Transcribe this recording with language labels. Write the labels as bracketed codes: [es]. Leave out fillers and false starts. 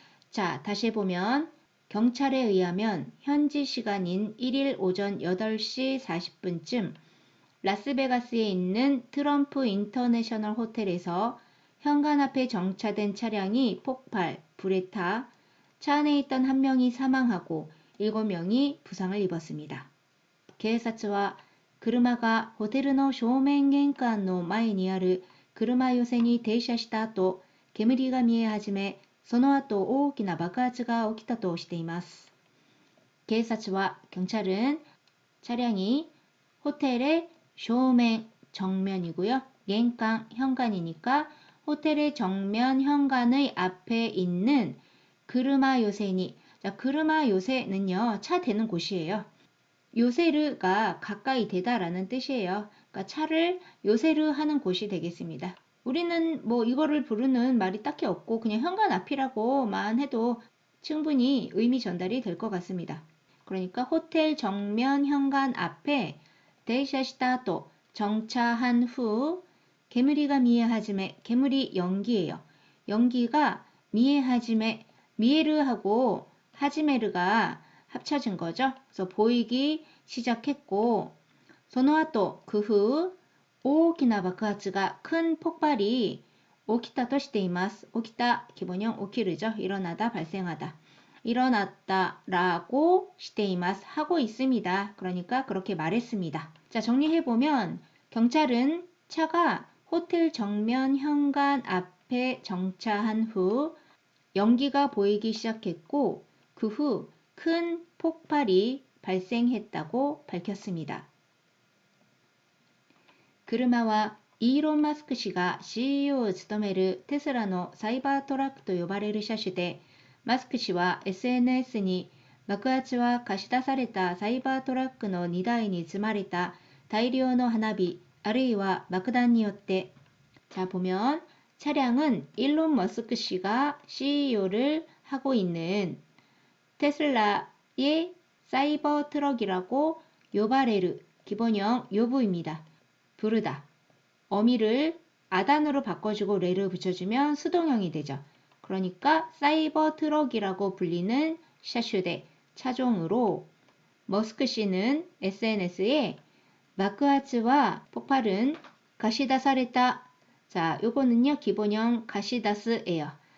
[ko] 자, 다시 해보면 경찰에 의하면 현지 시간인 1일 오전 8시 40분쯤 라스베가스에 있는 트럼프 인터내셔널 호텔에서 현관 앞에 정차된 차량이 폭발, 불에 타 차 안에 있던 한 명이 사망하고 7명이 부상을 입었습니다. [ja] 警察は車がホテルの正面玄関の前にある車寄せに停車した後、煙が見え始め、その後大きな爆発が起きたとしています。 [ko] 警察は、 경찰은 차량이 호텔의 쇼멘, 정면이고요. 겐강, 현관이니까 호텔의 정면 현관의 앞에 있는 그르마 요새니, 자, 그르마 요새는요, 차 대는 곳이에요. 요세르가 가까이 되다라는 뜻이에요. 그러니까 차를 요세르 하는 곳이 되겠습니다. 우리는 뭐 이거를 부르는 말이 딱히 없고 그냥 현관 앞이라고만 해도 충분히 의미 전달이 될 것 같습니다. 그러니까 호텔 정면 현관 앞에 데이샤시타도 정차한 후 개무리가 미에하지메, 개무리 연기예요. 연기가 미에하지메, 미에르하고 하지메르가 합쳐진 거죠. 그래서 보이기 시작했고, その後, 그 후, 大きな爆発が 큰 폭발이 起きたとしています. 起きた, 기본형 起きる죠.일어나다, 발생하다. 일어났다라고 しています. 하고 있습니다. 그러니까 그렇게 말했습니다. 자, 정리해보면 경찰은 차가 호텔 정면 현관 앞에 정차한 후 연기가 보이기 시작했고 그 후 큰 폭발이 발생했다고 밝혔습니다. [ja] 車はイーロン・マスク氏が CEO を務めるテスラのサイバートラックと呼ばれる車種で、マスク氏は SNS に爆発は貸し出されたサイバートラックの荷台に積まれた大量の花火あるいは爆弾によって 자, 보면 차량은 일론 머스크 씨가 CEO를 하고 있는 테슬라의 사이버 트럭이라고 요바레르, 기본형 요부입니다. [ko] 부르다. 어미를 아단으로 바꿔주고 레를 붙여주면 수동형이 되죠. 그러니까 사이버 트럭이라고 불리는 샤슈대, 차종으로 머스크 씨는 SNS에 마크하츠와 폭발은 가시다사레타. 자, 요거는요 기본형 가시다스예요.